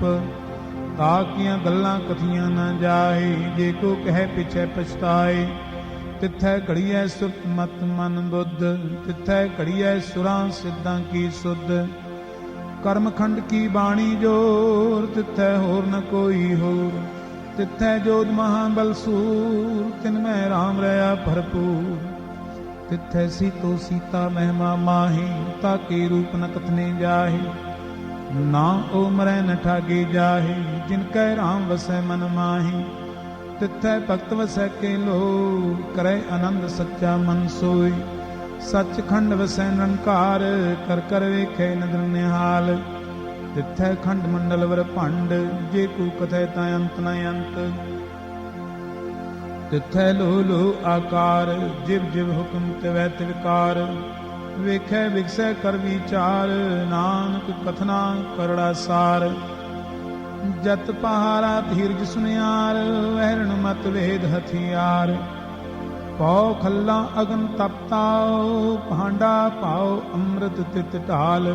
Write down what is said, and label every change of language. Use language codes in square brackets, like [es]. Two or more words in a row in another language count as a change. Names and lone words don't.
[pa] ਤਾਕੀਆਂ ਗੱਲਾਂ ਕਥੀਆਂ ਨ ਜਾਏ ਜੇ ਕੋ ਕਹਿ ਪਿਛੈ ਪਛਤਾਏ। ਤਿੱਥੈ ਘੜੀਐ ਸੁਰਤ ਮਤ ਮਨ ਬੁੱਧ ਤਿੱਥੈ ਘੜੀਐ ਸੁਰਾਂ ਸਿੱਧਾਂ ਕੀ ਸੁਧ। ਕਰਮ ਖੰਡ ਕੀ ਬਾਣੀ ਜੋਰ ਤਿੱਥੈ ਹੋਰ ਨ ਕੋਈ ਹੋਰ। ਤਿਥੈ ਜੋਧ ਮਹਾਬਲ ਸੂਰ, ਤਿਨਮੇਂ ਰਾਮ ਰਹਾ ਭਰਪੂਰ। ਤਿਥੈ ਸੀਤੋ ਸੀਤਾ ਮਹਿਮਾ ਮਾਹੀ, ਤਾਕੇ ਰੂਪ ਨ ਕਥਨੇ ਜਾਹੇ। ਨਾ ਓ ਮਰੈ ਨ ਠਾਗੇ ਜਾਹੇ, ਜਿਨਕੈ ਰਾਮ ਵਸੈ ਮਨ ਮਾਹੀ। ਤਿਥੈ ਭਗਤ ਵਸੈ ਕੇ ਲੋ, ਕਰੇ ਆਨੰਦ ਸੱਚਾ ਮਨ ਸੋਈ। ਸਚਖੰਡ ਵਸੈ ਨਿਰੰਕਾਰ, ਕਰ ਕਰ ਵੇਖੈ ਨਦਰ ਨਿਹਾਲ। ਤਿਥੈ ਖੰਡ ਮੰਡਲ ਵਰ ਭੰਡ, ਜੇ ਕੂ ਕਥੈ ਤਾ ਅੰਤ ਨ ਅੰਤ। ਤਿਥੈ ਲੋ ਲੋ ਆਕਾਰ, ਜਿਵ ਜਿਵ ਹੁਕਮ ਤਿਵੈ ਤਿਵਕਾਰ। ਵੇਖੈ ਵਿਗਸੈ ਕਰ ਵਿਚਾਰ, ਨਾਨਕ ਕਥਨਾ ਕਰੜਾ ਸਾਰ। ਜਤ ਪਹਾਰਾ ਧੀਰਜ ਸੁਨਿਆਰ, ਵਹਿਰਣ ਮਤ ਵੇਦ ਹਥਿਆਰ। ਪਉ ਖੱਲਾ ਅਗਨ ਤਪਤਾਉ, ਭਾਂਡਾ ਪਾਉ ਅੰਮ੍ਰਿਤ ਤਿਤ ਢਾਲ।